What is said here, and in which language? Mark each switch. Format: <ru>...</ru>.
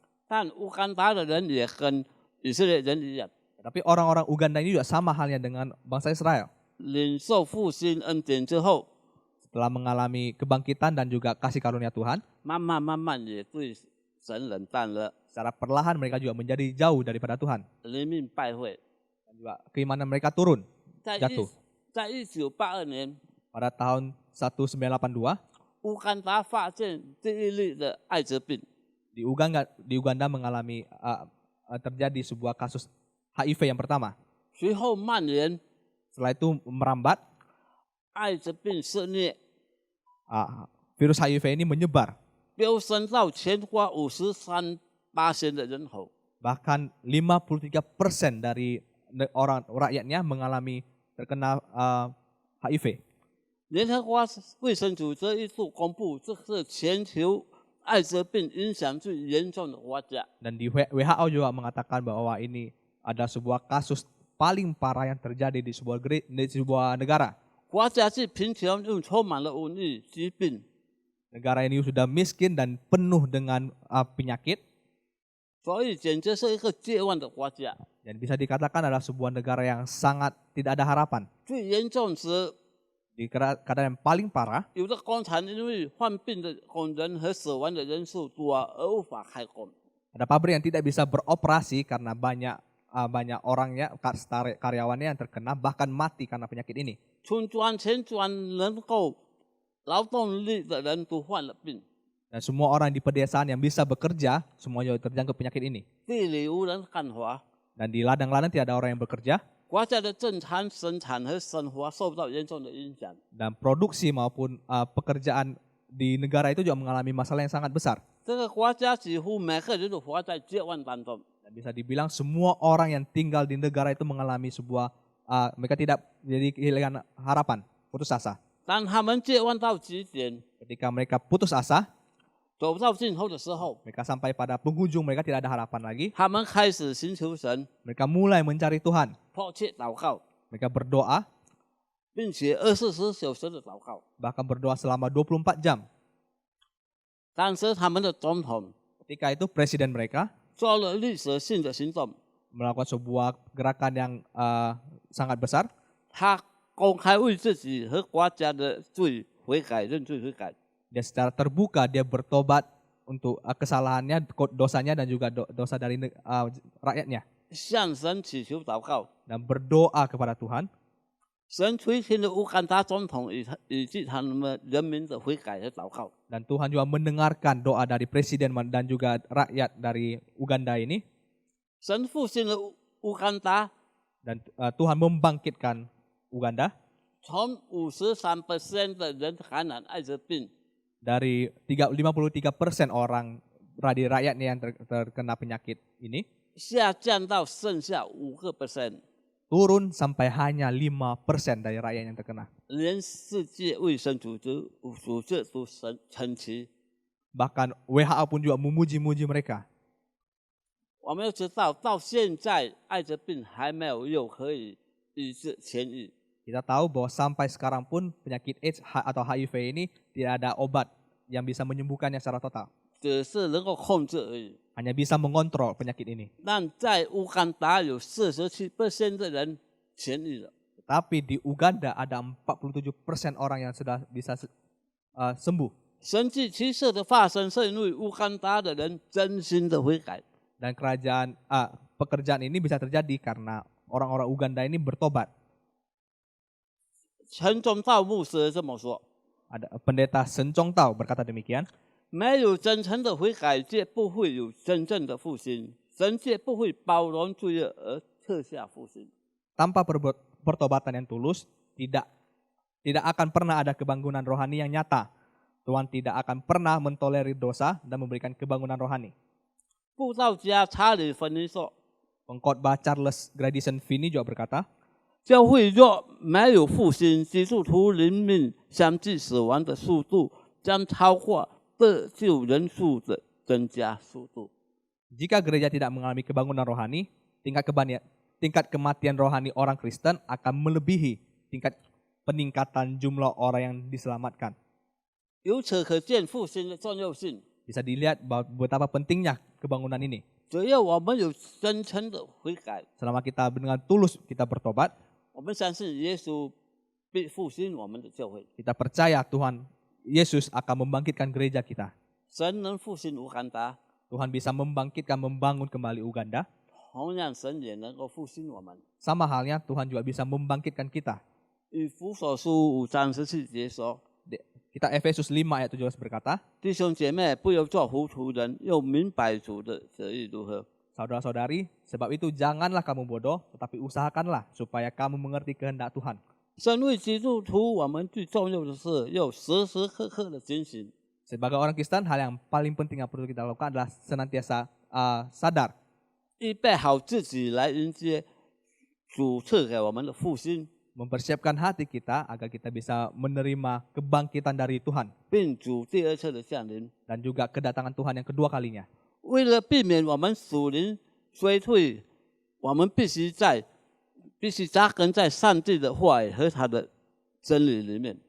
<zh>但乌干达的人也跟以色列人一样，</zh> <id>Tapi orang-orang Uganda ini juga sama halnya dengan bangsa Israel.</id> <zh>领受复兴恩典之后，</zh> <id>Setelah mengalami kebangkitan dan juga kasih karunia Tuhan,</id> <zh>慢慢也对神冷淡了，</zh> <id>secara perlahan mereka juga menjadi jauh daripada Tuhan.</id> <zh>人命败坏。</zh> <id>Dan juga keimanan mereka turun,</id> <zh>在</zh> <id>jatuh.</id> <zh>1982年，</zh> <id>Pada tahun 1982,</id> <zh>乌干达发现第一例的艾滋病，</zh> <id>di Uganda mengalami terjadi sebuah kasus HIV yang pertama.</id> <zh>随后蔓延，</zh> <id>Setelah itu merambat,</id> <zh>艾滋病肆虐，</zh> <id>virus HIV ini menyebar.</id> <zh>飙升到全国53%的人口。</zh> <id>Bahkan 53% dari orang rakyatnya mengalami terkena HIV.</id> <zh>联合国卫生组织一度公布，这是全球艾滋病影响最严重的国家。</zh> <id>Dan di WHO juga mengatakan bahwa ini ada sebuah kasus paling parah yang terjadi di sebuah negara.</id> <zh>国家既贫穷又充满了瘟疫疾病，</zh> <id>Negara ini sudah miskin dan penuh dengan penyakit.</id> <zh>所以简直是一个绝望的国家。</zh> <id>Dan bisa dikatakan adalah sebuah negara yang sangat tidak ada harapan.</id> <zh>最严重时，</zh> <id>Di keadaan yang paling parah,</id> <zh>有的工厂因为患病的工人和死亡的人数多而无法开工。</zh> <id>ada pabrik yang tidak bisa beroperasi karena banyak orangnya, karyawannya yang terkena bahkan mati karena penyakit ini.</id> <zh>村庄全庄能够劳动力的人都患了病，</zh> <id>Dan semua orang di pedesaan yang bisa bekerja semuanya terjangkit penyakit ini.</id> <zh>地里无人干活，</zh> <id>Dan di ladang-ladang tidak ada orang yang bekerja</id> <zh>国家的正常生产和生活受到严重的影响。</zh> <id>dan produksi maupun pekerjaan di negara itu juga mengalami masalah yang sangat besar.</id> <zh>这个国家几乎每个人都活在绝望当中。</zh> <id>Dan bisa dibilang semua orang yang tinggal di negara itu mengalami sebuah mereka tidak jadi kehilangan harapan, putus asa.</id> <zh>当他们绝望到极点，</zh> <id>Ketika mereka putus asa,</id> <zh>走到尽头的时候，</zh> <id>mereka sampai pada penghujung mereka tidak ada harapan lagi.</id> <zh>他们开始寻求神，</zh> <id>Mereka mulai mencari Tuhan.</id> <zh>迫切祷告，</zh> <id>Mereka berdoa,</id> <zh>并且24小时的祷告。</zh> <id>bahkan berdoa selama 24 jam.</id> <zh>当时他们的总统</zh> <id>Ketika itu presiden mereka</id> <zh>做了历史性的行动，</zh> <id>melakukan sebuah gerakan yang sangat besar.</id> <zh>他公开为自己和国家的罪悔改、认罪悔改。</zh> <id>Dia secara terbuka dia bertobat untuk kesalahannya, dosanya dan juga dosa dari rakyatnya.</id> <zh>向神祈求祷告，</zh> <id>Dan berdoa kepada Tuhan.</id> <zh>神垂听了乌干达总统以及他们人民的悔改和祷告。</zh> <id>Dan Tuhan juga mendengarkan doa dari presiden dan juga rakyat dari Uganda ini.</id> <zh>神复兴了乌干达，</zh> <id>Dan Tuhan membangkitkan Uganda</id> <zh>从53% 的人感染艾滋病，</zh> <id>dari 53% orang dari rakyatnya yang terkena penyakit ini</id> <zh>下降到剩下5%。</zh> <id>turun sampai hanya 5% dari rakyat yang terkena.</id> <zh>连世界卫生组织都称奇。</zh> <id>Bahkan WHO pun juga memuji-muji mereka.</id> <zh>我们要知道，到现在艾滋病还没有药可以医治痊愈。</zh> <id>Kita tahu bahwa sampai sekarang pun penyakit AIDS atau HIV ini tidak ada obat yang bisa menyembuhkannya secara total.</id> <zh>只是能够控制而已。</zh> <id>Hanya bisa mengontrol penyakit ini.</id> <zh>但在乌干达有47% 的人痊愈了。</zh> <id>Tapi di Uganda ada 47% orang yang sudah bisa sembuh.</id> <zh>神迹奇事的发生是因为乌干达的人真心的悔改。</zh> <id>Dan pekerjaan ini bisa terjadi karena orang-orang Uganda ini bertobat.</id> <zh>陈忠道牧师这么说：</zh> <id>Ada pendeta Sen Chong Tao berkata demikian.</id> <zh>没有真诚的悔改，就不会有真正的复兴。神界不会包容罪恶而撤下复兴。</zh> <id>Tanpa pertobatan yang tulus, tidak akan pernah ada kebangunan rohani yang nyata. Tuhan tidak akan pernah mentolerir dosa dan memberikan kebangunan rohani.</id> <zh>布道家查理·芬尼说：</zh> <id>Pengkhotbah Charles Grandison Finney juga berkata,</id> <zh>教会若没有复兴，基督徒灵命相继死亡的速度将超过得救人数的增加速度。</zh> <id>jika gereja tidak mengalami kebangunan rohani, tingkat kematian rohani orang Kristen akan melebihi tingkat peningkatan jumlah orang yang diselamatkan.</id> <zh>由此可见复兴的重要性。</zh> <id>Bisa dilihat bahwa betapa pentingnya kebangunan ini.</id> <zh>只要我们有真诚的悔改，</zh> <id>Selama kita dengan tulus kita bertobat,</id> <zh>我们相信耶稣必复兴我们的教会。</zh> <id>kita percaya Tuhan Yesus akan membangkitkan gereja kita.</id> <zh>神能复兴乌干达，</zh> <id>Tuhan bisa membangun kembali Uganda.</id> <zh>同样神也能够复兴我们。</zh> <id>Sama halnya Tuhan juga bisa membangkitkan kita.</id> <zh>以弗所书5章17节说：</zh> <id>Kita Efesus 5 ayat 17 berkata,</id> <zh>弟兄姐妹，不要做糊涂人，要明白主的旨意如何。</zh> <id>Saudara-saudari, sebab itu janganlah kamu bodoh, tetapi usahakanlah supaya kamu mengerti kehendak Tuhan.</id> <zh>身为基督徒，我们最重要的是要时时刻刻的警醒，</zh> <id>Sebagai orang Kristen, hal yang paling penting yang perlu kita lakukan adalah senantiasa sadar,</id> <zh>预备好自己来迎接主赐给我们的复兴，</zh> <id>mempersiapkan hati kita agar kita bisa menerima kebangkitan dari Tuhan</id> <zh>并主第二次的降临。</zh> <id>dan juga kedatangan Tuhan yang kedua kalinya.</id> <zh>为了避免我们属灵衰退，我们必须扎根在上帝的话语和他的真理里面。</zh>